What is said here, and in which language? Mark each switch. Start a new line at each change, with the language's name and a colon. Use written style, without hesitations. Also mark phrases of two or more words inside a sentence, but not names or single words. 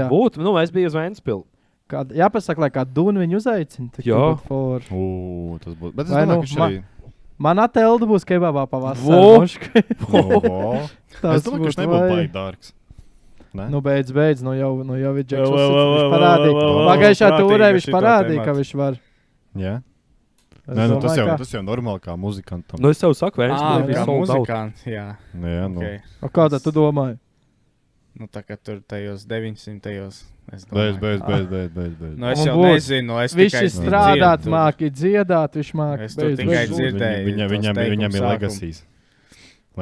Latvian: Varbūt, nu, es biju uz Vēnspili. Jāpasaka, lai kā Dunu viņu uzaicina. Tad Jā. būtu forši. Tas būtu. Bet es Vai domāju, nu, ka šī arī... Man atelda būs kebabā Vo! pavasarī. Es domāju, ka šis nebūtu baigi dārgs. Ne? Nu, beidz, nu jau ir Džeks. Vo, vo, Viņš vo, parādīja. vo, vo, vo, Pagājušā prātīgi turē viņš šito parādīja, ka tematu. viņš var. Jā. Es Nē, nu, domāju, tas jau normāli kā muzikantam. Nu, es tev saku, Vēnspili Kā bija
English: sold out.
Latvian: muzikants, jā. Jā, nu. Okay. O, kā tad tu domāji? Nu, tā kā tur tajos 900. Es domāju. Beidz. Nu, es Un jau būs. nezinu, es Viņš tikai ir strādāt, dzirdu. māki dziedāt, viņš māki. Es tur tikai dzirdēju. Viņam ir sākumu. legasijas. Es